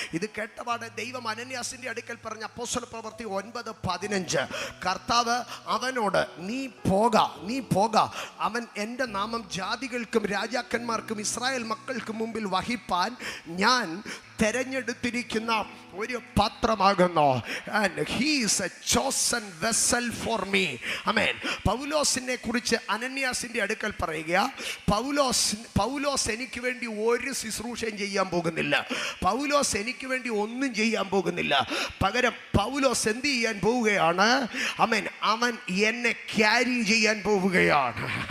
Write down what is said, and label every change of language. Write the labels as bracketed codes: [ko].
[ml] ഇത് കേട്ടപാടെ ദൈവം അനന്യാസിന്റെ അടുക്കൽ പറഞ്ഞ അപ്പോസ്തല പ്രവൃത്തി 9:15, കർത്താവ് അവനോട് നീ പോക, അവൻ എൻ്റെ നാമം ജാതികൾക്കും രാജാക്കന്മാർക്കും ഇസ്രായേൽ മക്കൾക്കും മുമ്പിൽ വഹിപ്പാൻ ഞാൻ തെരഞ്ഞെടുത്തിരിക്കുന്ന ഒരു പാത്രമാകുന്നു. [en] And he is a chosen vessel for me. Amen. [ml] പൗലോസിനെ കുറിച്ച് അനന്യാസിന്റെ അടുക്കൽ പറയുക, പൗലോസ് എനിക്ക് വേണ്ടി ഒരു ശുശ്രൂഷയും ചെയ്യാൻ പോകുന്നില്ല. പൗലോസ് എനിക്ക് വേണ്ടി ഒന്നും ചെയ്യാൻ പോകുന്നില്ല. പകരം പൗലോസ് എന്ത് ചെയ്യാൻ പോവുകയാണ്? അമേൻ, അവൻ എന്നെ ക്യാരി ചെയ്യാൻ പോവുകയാണ്.